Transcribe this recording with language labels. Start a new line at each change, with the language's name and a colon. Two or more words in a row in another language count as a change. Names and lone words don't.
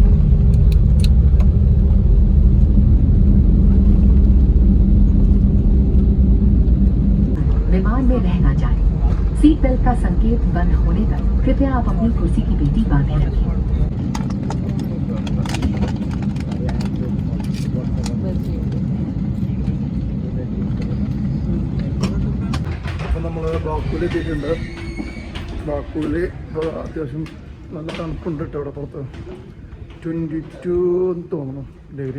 Hindi: विमान में रहना जाए। सीट बेल्ट का संकेत बंद होने तक कृपया आप अपनी कुर्सी की पेटी बांधे रखें।
Malayalam: അപ്പോൾ നമ്മൾ ബാക്കുവിൽ എത്തിയിട്ടുണ്ട്. ബാക്കുവിൽ ഇപ്പോൾ അത്യാവശ്യം നല്ല തണുപ്പുണ്ട് കേട്ടോ. ഇവിടെ പുറത്ത് 22 എന്ന് തോന്നുന്നു ഡിഗ്രി.